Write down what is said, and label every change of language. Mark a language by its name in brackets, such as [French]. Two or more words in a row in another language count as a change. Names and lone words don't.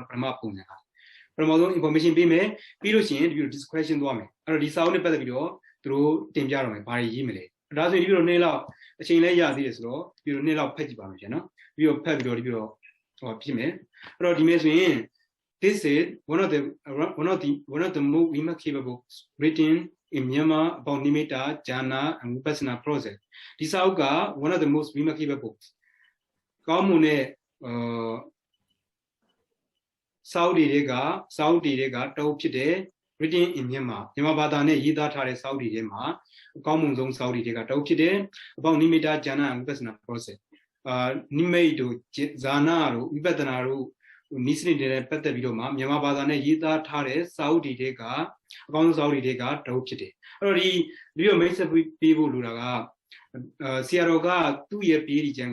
[Burmese] နော်ပထမပုံစံကပထမဆုံး information ပေးမယ်ပြီးလို့ရှိရင်ဒီလို discussion သွားမယ်အဲ့တော့ဒီစာအုပ်နဲ့ပတ်သက်ပြီးတော့သူတို့တင်ပြတော့မယ်ဘာတွေရေးမလဲဒါဆိုရင်ဒီလို2လောက်အချိန်လဲရသေးတယ်ဆိုတော့ဒီလို2လောက်ဖတ်ကြည့်ပါမယ်ဗျာနော်ပြီးတော့ဖတ်ပြီးတော့ဒီပြီးတော့ဟောပြမယ်အဲ့တော့ဒီမဲ့ဆိုရင် [English] this is one of the most remarkable books written in Myanmar about nimitta jhana and vipassana process [Burmese] ဒီစာအုပ်က [English] one of the most remarkable books [Burmese] ကောင်းမွန်တဲ့ စာအုပ်တွေကတအုပ်ဖြစ်တယ် [English] written in Myanmar [Burmese] မြန်မာဘာသာနဲ့ရေးသားထားတဲ့စာအုပ်တွေထဲမှာအကောင်းမွန်ဆုံးစာအုပ်တွေကတအုပ်ဖြစ်တယ် [English] about nimitta jhana and vipassana process [Burmese] နိမိတ်တို့ဇာနာတို့ဝိပဿနာတို့နိစ္စတွေနဲ့ပတ်သက် ပြီးတော့မှမြန်မာဘာသာနဲ့ရေးသားထားတဲ့စာအုပ်တွေထဲကအကောင်းဆုံးစာအုပ်တွေကတအုပ်ဖြစ်တယ်အဲ့တော့ဒီလိုမိတ်ဆက်ပေးဖို့လိုတာကဆရာတော်ကသူ့ရဲ့ပေးဒီကျမ်း